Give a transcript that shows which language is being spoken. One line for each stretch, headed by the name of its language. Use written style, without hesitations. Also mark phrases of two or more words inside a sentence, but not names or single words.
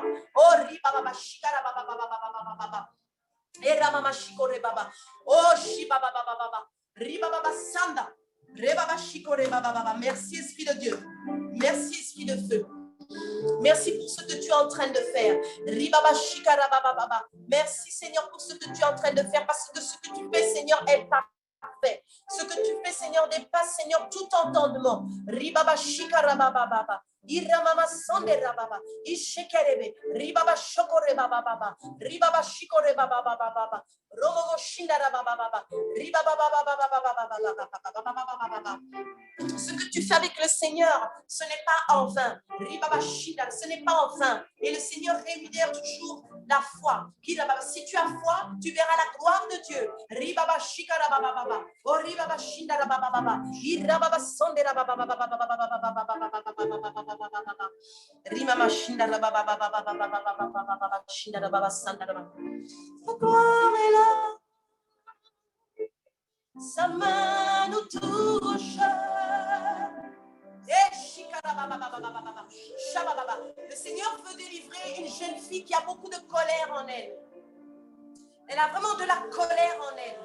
French: Oh, merci Esprit de Dieu. Merci Esprit de feu. Merci pour ce que tu es en train de faire. Merci Seigneur pour ce que tu es en train de faire parce que ce que tu fais Seigneur est parfait. Ce que tu fais Seigneur dépasse Seigneur tout entendement. Iramama sonde rababa ishekerebe ribaba shokore baba baba ribaba shikore baba baba baba romo shinda rababa baba ribaba baba baba. Ce que tu fais avec le Seigneur, ce n'est pas en vain. Ribaba shinda, ce n'est pas en vain. Et le Seigneur rémunère toujours la foi. Si tu as foi, tu verras la gloire de Dieu. Ribaba shikara baba baba o ribaba shinda rababa baba irababa sonde rababa baba. Rima machinda la baba baba baba baba chinda la baba sanda la baba. Ta gloire est là, sa main nous touche. Le Seigneur veut délivrer une jeune fille qui a beaucoup de colère en elle. Elle a vraiment de la colère en elle.